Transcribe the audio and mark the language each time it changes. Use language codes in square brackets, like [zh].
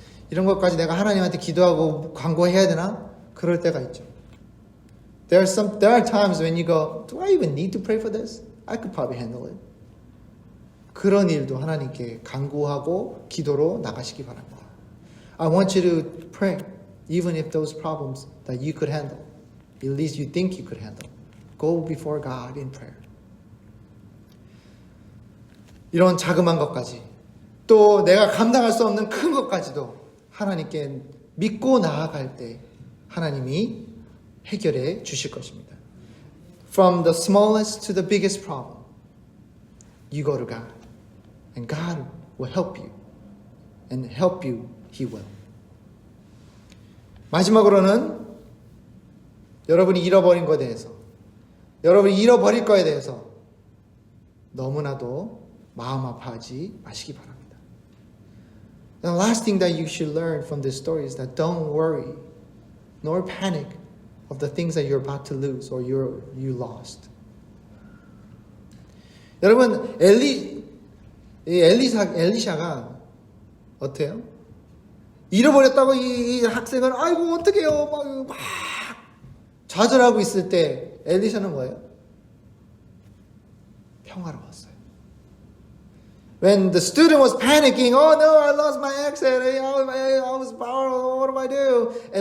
[ko] 이런 것까지 내가 하나님한테 기도하고 간구해야 되나? 그럴 때가 있죠. [en] There are times when you go, do I even need to pray for this? I could probably handle it. [ko] 그런 일도 하나님께 간구하고 기도로 나가시기 바랍니다. [en] I want you to pray, even if those problems that you could handle, at least you think you could handle. Go before God in prayer. [ko] 이런 자그마한 것까지, 또 내가 감당할 수 없는 큰 것까지도 하나님께 믿고 나아갈 때 하나님이 해결해 주실 것입니다. [en] From the smallest to the biggest problem, you go to God. And God will help you. And help you, He will. [ko] 마지막으로는 여러분이 잃어버린 것에 대해서, 여러분이 잃어버릴 것에 대해서 너무나도 마음 아파하지 마시기 바랍니다. [en] The last thing that you should learn from this story is that don't worry nor panic of the things that you're about to lose or you lost. [ko] 여러분, 엘리샤가 어때요? 잃어버렸다고 이 학생은 아이고 어떡해요 막 좌절하고 있을 때 엘리샤는 뭐예요? 평화로웠어요. [en] When the student was panicking, oh no, I lost my accent, I was powerless, what do I do?